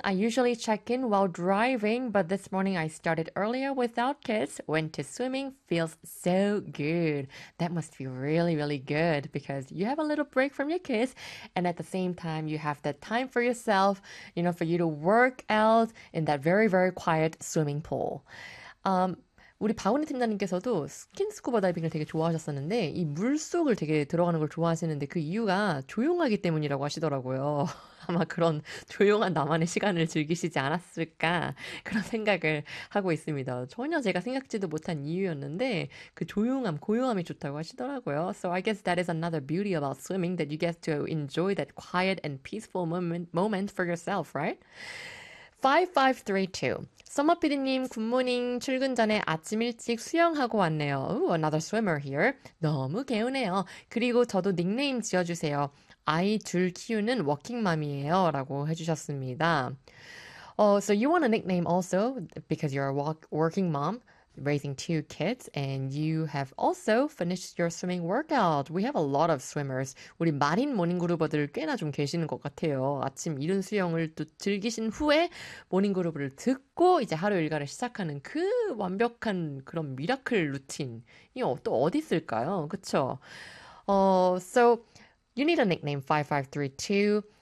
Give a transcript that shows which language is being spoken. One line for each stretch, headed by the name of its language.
English: I usually check in while driving, but this morning I started earlier without kids. Went to swimming. Feels so good. That must feel really, really good because you have a little break from your kids, and at the same time, you have that time for yourself, you know, for you to work out in that very, very quiet swimming pool."
Korean: 우리 박원희 팀장님께서도 스킨스쿠버 다이빙을 되게 좋아하셨었는데 이 물속을 되게 들어가는 걸 좋아하시는데 그 이유가 조용하기 때문이라고 하시더라고요. 아마 그런 조용한 나만의 시간을 즐기시지 않았을까 그런 생각을 하고 있습니다. 전혀 제가 생각지도 못한 이유였는데 그 조용함, 고요함이 좋다고 하시더라고요.
English: So I guess that is another beauty about swimming, that you get to enjoy that quiet and peaceful moment for yourself, right?
Korean: 5532. 서머 PD님, 굿모닝. 출근 전에 아침 일찍 수영하고 왔네요.
English: Ooh, another swimmer here.
Korean: 너무 개운해요. 그리고 저도 닉네임 지어주세요. 아이 둘 키우는 워킹맘이에요. 라고 해주셨습니다.
English: So you want a nickname also because you're a working mom, raising two kids, and you have also finished your swimming workout. We have a lot of swimmers.
Korean: 우리 마린 모닝그루버들 꽤나 좀 계시는 것 같아요. 아침 이른 수영을 또 즐기신 후에 모닝그루버를 듣고 이제 하루 일과를 시작하는 그 완벽한 그런 미라클 루틴이 또 어디 있을까요? 그쵸?
English: So, you need a nickname, 5532.